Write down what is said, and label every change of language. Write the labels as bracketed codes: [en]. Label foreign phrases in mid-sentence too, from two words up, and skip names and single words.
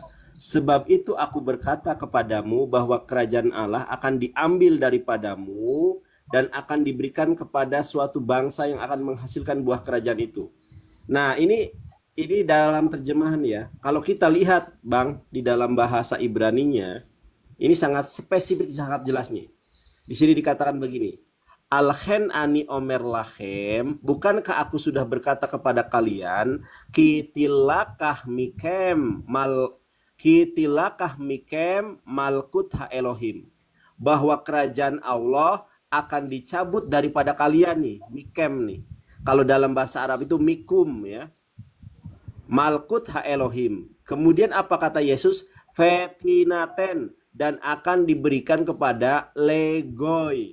[id] Sebab itu aku berkata kepadamu bahwa kerajaan Allah akan diambil daripadamu dan akan diberikan kepada suatu bangsa yang akan menghasilkan buah kerajaan itu. Nah, ini dalam terjemahan ya. Kalau kita lihat, Bang, di dalam bahasa Ibraninya, ini sangat spesifik, sangat jelas nih. Di sini dikatakan begini. [he] על כן אני אומר לכם, [id] bukankah aku sudah berkata kepada kalian, [he] כי תלקח מכם מלכות האלהים, [id] bahwa kerajaan Allah akan dicabut daripada kalian nih, mikem nih. Kalau dalam bahasa Arab itu mikum ya. [he] מלכות האלהים. [id] Kemudian apa kata Yesus? Fetinaten, dan akan diberikan kepada legoy.